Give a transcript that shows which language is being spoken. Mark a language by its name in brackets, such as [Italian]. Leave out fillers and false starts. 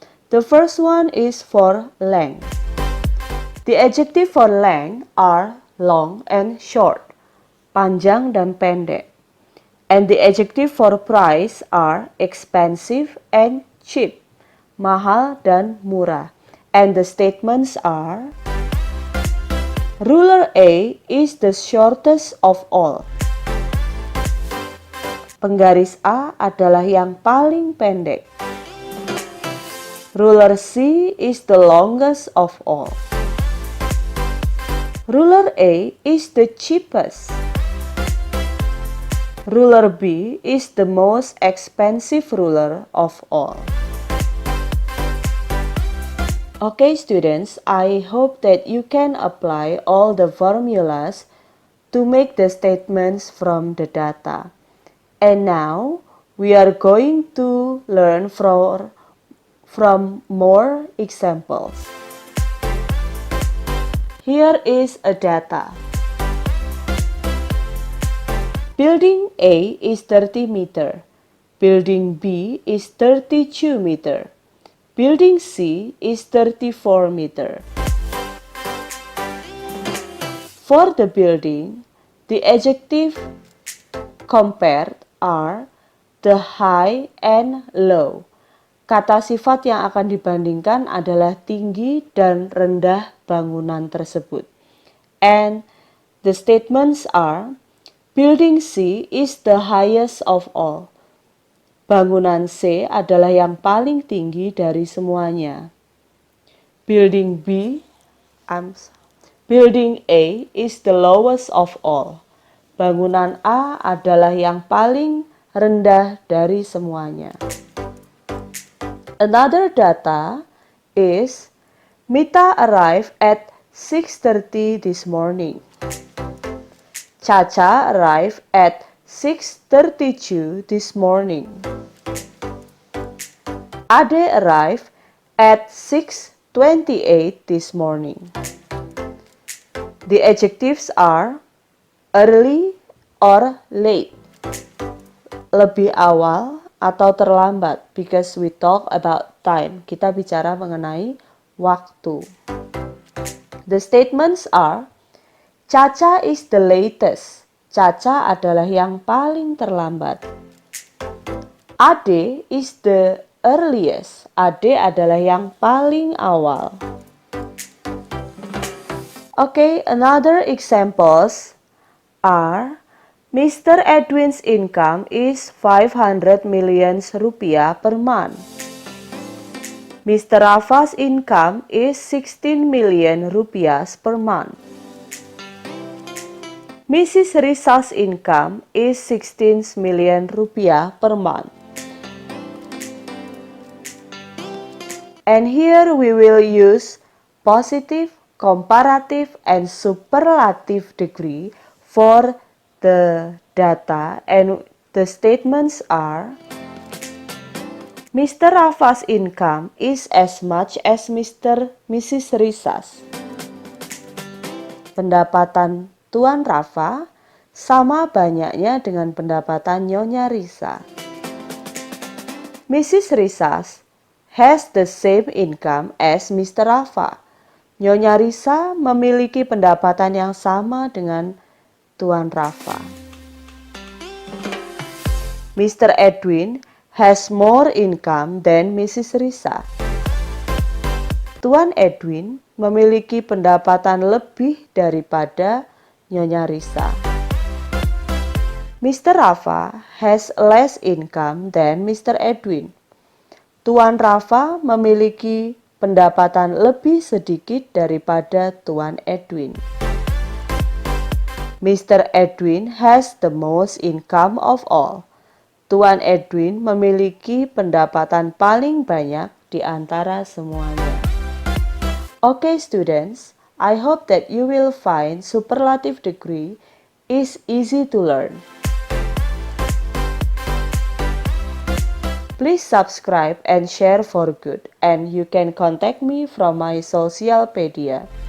[English] The first one is for length. The adjective for length are long and short, [Indonesian] panjang dan pendek. [English] And the adjective for price are expensive and cheap, [Indonesian] mahal dan murah. [English] And the statements are: ruler A is the shortest of all. [Indonesian] Penggaris A adalah yang paling pendek. [English] Ruler C is the longest of all. Ruler A is the cheapest. Ruler B is the most expensive ruler of all. Okay, students, I hope that you can apply all the formulas to make the statements from the data. And now, we are going to learn from more examples. Here is a data. Building A is 30 meter. Building B is 32 meter. Building C is 34 meter. For the building, the adjective compared are the high and low. [Indonesian] Kata sifat yang akan dibandingkan adalah tinggi dan rendah bangunan tersebut. [English] And the statements are: building C is the highest of all. [Indonesian] Bangunan C adalah yang paling tinggi dari semuanya. [English] Building A is the lowest of all. [Indonesian] Bangunan A adalah yang paling rendah dari semuanya. [English] Another data is Mita arrived at 6:30 this morning. Caca arrived at 6:32 this morning. Ade arrived at 6:28 this morning. The adjectives are early or late. [Indonesian] Lebih awal atau terlambat, [English] because we talk about time. [Indonesian] Kita bicara mengenai waktu. [English] The statements are: Caca is the latest. [Indonesian] Caca adalah yang paling terlambat. [English] Ade is the earliest. [Indonesian] Ade adalah yang paling awal. [English] Okay, another examples are: Mr. Edwin's income is 500 million rupiah per month. Mr. Rafa's income is 16 million rupiah per month. Mrs. Risa's income is 16 million rupiah per month. And here we will use positive, comparative, and superlative degree for the data, and the statements are: Mr. Rafa's income is as much as Mrs. Risa's. [Indonesian] Pendapatan Tuan Rafa sama banyaknya dengan pendapatan Nyonya Risa. Mrs. [English] Risa has the same income as Mr. Rafa. [Indonesian] Nyonya Risa memiliki pendapatan yang sama dengan Tuan Rafa. [English] Mr. Edwin has more income than Mrs. Risa. [Indonesian] Tuan Edwin memiliki pendapatan lebih daripada Nyonya Risa. Mr. [English] Rafa has less income than Mr. Edwin. [Indonesian] Tuan Rafa memiliki pendapatan lebih sedikit daripada Tuan Edwin. [English] Mr. Edwin has the most income of all. [Indonesian] Tuan Edwin memiliki pendapatan paling banyak di antara semuanya. [English] Okay students, I hope that you will find superlative degree is easy to learn. Please subscribe and share for good, and you can contact me from my social media.